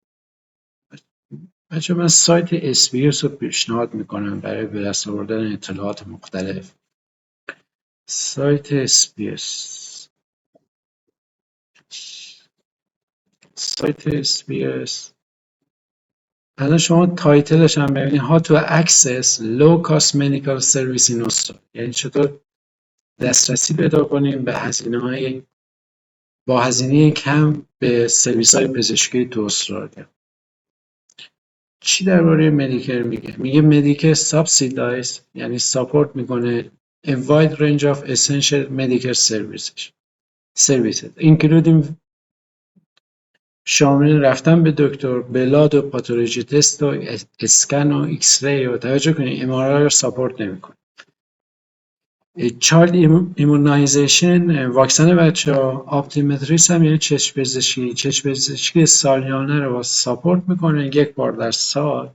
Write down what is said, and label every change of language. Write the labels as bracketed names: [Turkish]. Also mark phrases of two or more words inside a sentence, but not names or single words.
[Persian] بچه من سایت SBS رو پیشنهاد میکنم برای به دست آوردن اطلاعات مختلف. سایت SBS الان شما تایتلش هم ببینید [English] How to access low cost medical service in Australia، [Persian] یعنی چطور دسترسی پیدا کنیم به با هزینه کم به سرویس های پزشکی تو استرالیا. چی درباره مدیکر میگه؟ میگه مدیکر subsidize، یعنی ساپورت میکنه [English] a wide range of essential medical services including [Persian] شامل رفتن به دکتر، بلاد و [English] pathology test [Persian] و اسکن و [English] X ray. [Persian] و توجه کنید MRI رو ساپورت نمیکنه. [English] child immunization, [Persian] واکسن بچه ها. آپتیمتریست هم یعنی چشم پزشکی سالیانه رو ساپورت میکنه، 1 بار در سال.